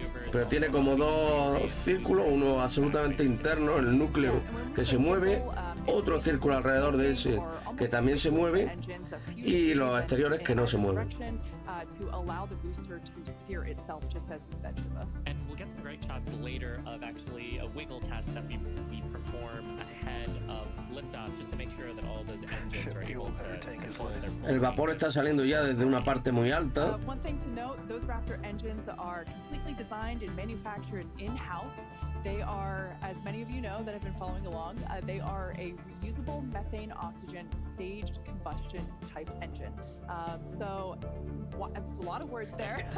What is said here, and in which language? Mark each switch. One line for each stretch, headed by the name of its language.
Spanish: Pero tiene como dos círculos, uno absolutamente interno, el núcleo que se mueve, otro círculo alrededor de ese que también se mueve, y los exteriores que no se mueven.
English: To allow the booster to steer itself, just as you said, 𝐸𝐻𝐻𝐻. And we'll get some great shots later of actually a wiggle test that we perform ahead of liftoff, just to make sure that all those engines are able to control their full
Spanish: El vapor está saliendo ya desde una parte muy alta.
English: One thing to note, those Raptor engines are completely designed and manufactured in-house. They are, as many of you know that have been following along, they are a reusable methane oxygen staged combustion type engine. So it's a lot of words there.